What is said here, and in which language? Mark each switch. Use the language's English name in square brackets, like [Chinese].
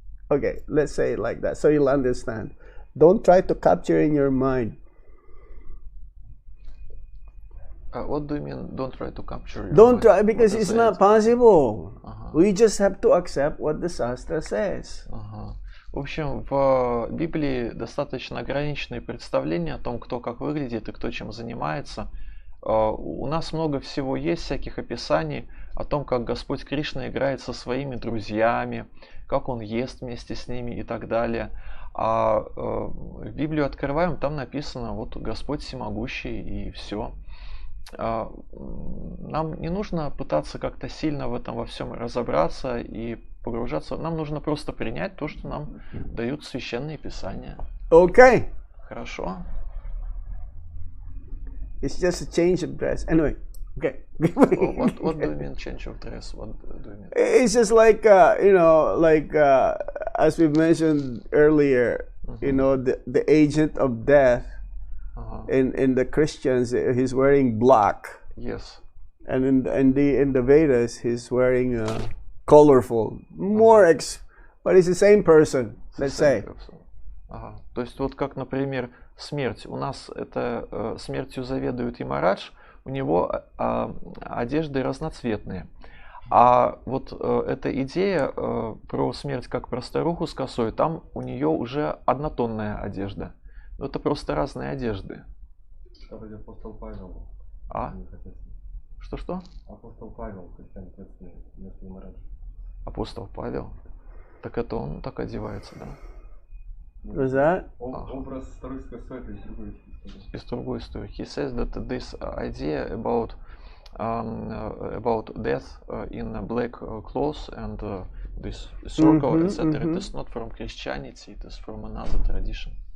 [English] Okay, let's say it like that, so you'll understand. Don't try to capture in your mind. What do you mean? Don't try to capture your Don't mind? try, because it's not possible. [Russian] Ага. [English] We just have to accept what the Shastra says. [Russian] Ага. В общем, в Библии достаточно ограниченные представления о том, кто как выглядит и кто чем занимается. У нас много всего есть, всяких описаний о том, как Господь Кришна играет со своими друзьями, как Он ест вместе с ними и так далее. А в Библию открываем, там написано, вот Господь всемогущий и все. Нам не нужно пытаться как-то сильно в этом во всем разобраться и погружаться. Нам нужно просто принять то, что нам дают священные писания. [English] Okay. [Russian] Хорошо. [English] It's just a change of dress. Anyway, okay. What do you mean change of dress? What do you mean? It's just like as we mentioned earlier, you know, the agent of death. In the Christians, he's wearing black. Yes. And in the Vedas, he's wearing colorful, but it's the same person. Let's say. [Russian] Ага. То есть вот как, например, смерть. У нас это смертью заведует Ямарадж, у него одежды разноцветные. А вот эта идея про смерть как про старуху с косой, там у нее уже однотонная одежда. Но это просто разные одежды. Вроде апостол Павел. А? Что-что? Апостол Павел, христиан ответственный, вместо Ямараджа. Апостол Павел. Так это он так одевается, да? [English] Was that? [Russian] Образ старой с косой — это из другой истории. Из другой истории. [English] He says that this idea about death in black clothes and this circle, etc. It is not from Christianity, it is from another tradition.